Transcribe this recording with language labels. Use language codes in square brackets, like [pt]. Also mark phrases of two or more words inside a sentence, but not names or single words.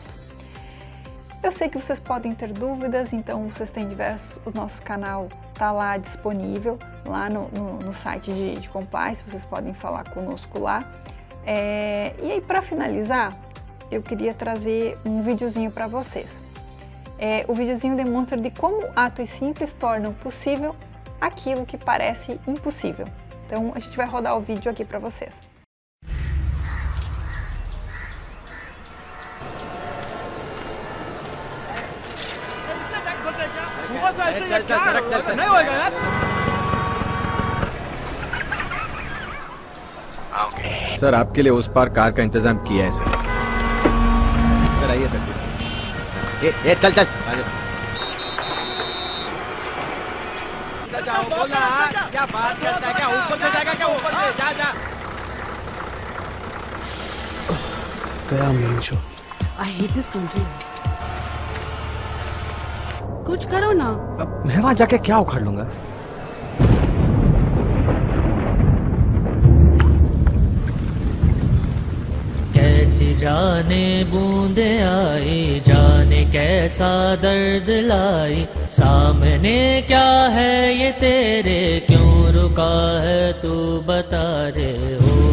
[pt] Eu sei que vocês podem ter dúvidas, então vocês têm o nosso canal está lá disponível, lá no site de compliance, vocês podem falar conosco lá. E aí, para finalizar, eu queria trazer um videozinho para vocês. O videozinho demonstra de como atos simples tornam possível aquilo que parece impossível. Então, a gente vai rodar o vídeo aqui para vocês. [hi] नहीं होगा यार। सर, आपके लिए उस पार कार का इंतजाम किया है सर। सर आइए सर। चल चल जाओ, बोला क्या बात करता है, क्या ऊपर से जाएगा, क्या ऊपर से जा। गया [en] main show. I hate this country. [hi] कुछ करो ना। अब मैं वहां जाके क्या उखाड़ लूंगा? कैसी जाने बूंदे आई, जाने कैसा दर्द लाई, सामने क्या है ये तेरे, क्यों रुका है तू बता रे हो।